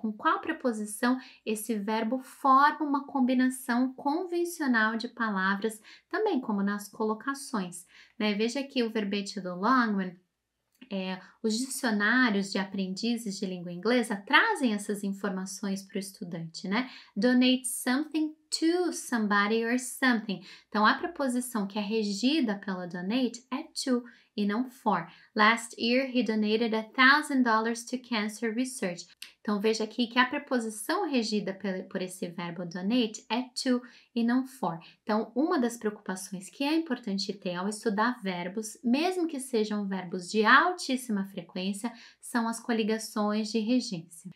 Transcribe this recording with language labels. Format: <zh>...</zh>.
<pt>Com qual preposição esse verbo forma uma combinação convencional de palavras, também como nas colocações, né? Veja aqui o verbete do Longman. Os dicionários de aprendizes de língua inglesa trazem essas informações para o estudante, né?</pt> <en>Donate something to somebody or something.</en> <pt>Então, a preposição que é regida pela donate é to e não for.</pt> <en>Last year, he donated $1,000 to cancer research.</en> <pt>Então, veja aqui que a preposição regida por esse verbo donate é to e não for. Então, uma das preocupações que é importante ter ao estudar verbos, mesmo que sejam verbos de altíssima frequência, são as coligações de regência.</pt>